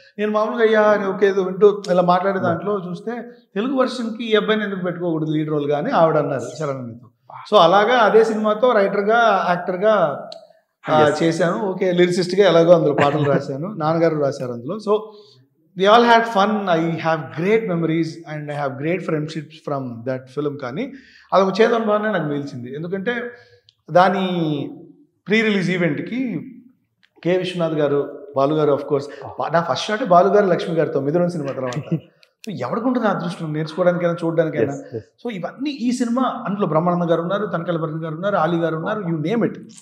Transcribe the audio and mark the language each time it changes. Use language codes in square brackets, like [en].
[te] నేను మామూలుగా ఓకే వింటూ ఇలా మాట్లాడే దాంట్లో చూస్తే తెలుగు వర్షన్కి ఈ అబ్బాయిని ఎందుకు పెట్టుకోకూడదు లీడ్ రోల్గా అని ఆవిడ అన్నారు చరణ్తో. సో అలాగా అదే సినిమాతో రైటర్గా యాక్టర్గా చేశాను. ఓకే లిరిసిస్ట్గా ఎలాగో అందులో పాటలు రాశాను, నాన్నగారు రాశారు అందులో. [en] So we all had fun. I have great memories and I have great friendships from that film. [te] కానీ అదొక చేదనుభవాన్ని నాకు మిగిల్చింది. ఎందుకంటే దాని ప్రీ రిలీజ్ ఈవెంట్కి కె విశ్వనాథ్ గారు, బాలు గారు, ఆఫ్ కోర్స్ నా ఫస్ట్ షాట్ బాలు గారు లక్ష్మి గారితో మిథునం సినిమా తర్వాత. సో ఎవరికి అదృష్టం నేర్చుకోవడానికైనా చూడడానికైనా. సో ఇవన్నీ ఈ సినిమా అందులో బ్రహ్మానంద గారు ఉన్నారు, తనకల భరణ్ గారు ఉన్నారు, ఆలీ గారు ఉన్నారు, [en] You name it.